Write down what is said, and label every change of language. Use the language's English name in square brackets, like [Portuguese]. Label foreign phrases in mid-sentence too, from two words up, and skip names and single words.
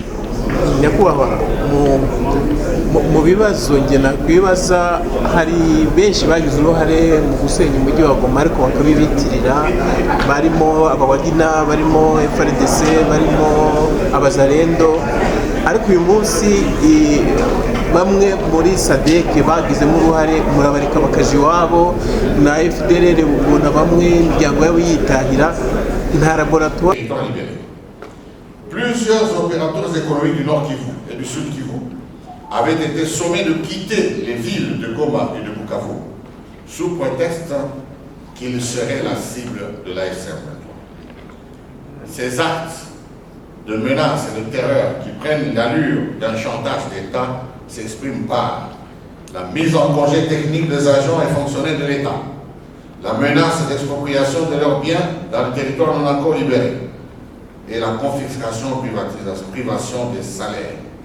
[Kinyarwanda] Nyakubahwa, mu bibazo ngena kwibaza hari benshi bagize uruhare mu gusenya umujyi wa Goma ariko bakabibitirira, barimo abawagina, barimo FARDC, barimo abazarendo, ariko uyu munsi bamwe muri SADC bagizemo uruhare murabareka bakaje iwabo, na FDLR ubona bamwe imiryango yabo yitahira nta laboratoire. [French] Plusieurs opérateurs économiques du Nord Kivu et du Sud Kivu avaient été sommés de quitter les villes de Goma et de Bukavu sous prétexte qu'ils seraient la cible de l'AFC. Ces actes de menaces et de terreur qui prennent l'allure d'un chantage d'État s'expriment par la mise en congé technique des agents et fonctionnaires de l'État, la menace d'expropriation de leurs biens dans le territoire non encore libéré, et la confiscation privation des salaires.